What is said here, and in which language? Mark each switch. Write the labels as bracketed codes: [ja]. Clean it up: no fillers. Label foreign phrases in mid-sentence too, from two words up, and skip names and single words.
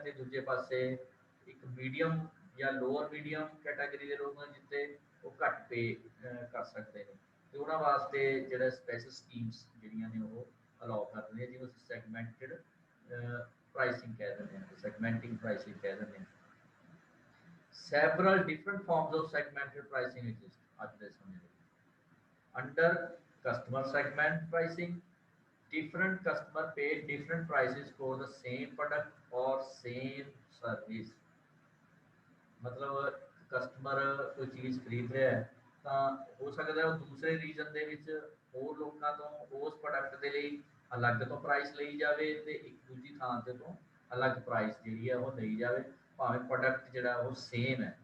[pa] ਤੇ ਦੂਜੇ ਪਾਸੇ ਇੱਕ ਮੀਡੀਅਮ ਜਾਂ [en] lower medium category [pa] ਦੇ ਲੋਕ ਹਨ ਜਿੱਥੇ ਉਹ ਘੱਟ ਪੇ ਕਰ ਸਕਦੇ ਨੇ, ਤੇ ਉਹਨਾਂ ਵਾਸਤੇ ਜਿਹੜਾ [en] special schemes [pa] ਜਿਹੜੀਆਂ ਨੇ ਉਹ ਅਲਾਉ ਕਰਦੇ ਨੇ, ਜਿਹਨੂੰ ਅਸੀਂ [en] segmented pricing [pa] ਕਹਿ ਦਿੰਦੇ ਹਾਂ, [en] segmenting pricing [pa] ਕਹਿ ਦਿੰਦੇ ਹਾਂ। [en] Several different forms of segmented pricing exist [pa] ਅੱਜ ਦੇ ਸਮੇਂ ਵਿੱਚ। [en] Under customer segment pricing, different customer pay different prices for the same product or same service। [pa] ਮਤਲਬ ਕਸਟਮਰ ਕੋਈ ਚੀਜ਼ ਖਰੀਦ ਰਿਹਾ ਹੈ ਤਾਂ ਹੋ ਸਕਦਾ ਉਹ ਦੂਸਰੇ ਰੀਜਨ ਦੇ ਵਿੱਚ ਹੋਰ ਲੋਕਾਂ ਤੋਂ ਉਸ ਪ੍ਰੋਡਕਟ ਦੇ ਲਈ ਅਲੱਗ ਤੋਂ ਪ੍ਰਾਈਸ ਲਈ ਜਾਵੇ ਤੇ ਇੱਕ ਦੂਜੀ ਥਾਂ ਤੇ ਤੋਂ ਅਲੱਗ ਪ੍ਰਾਈਸ ਜਿਹੜੀ ਹੈ ਉਹ ਲਈ ਜਾਵੇ, ਭਾਵੇਂ ਪ੍ਰੋਡਕਟ ਜਿਹੜਾ ਉਹ ਸੇਮ ਹੈ।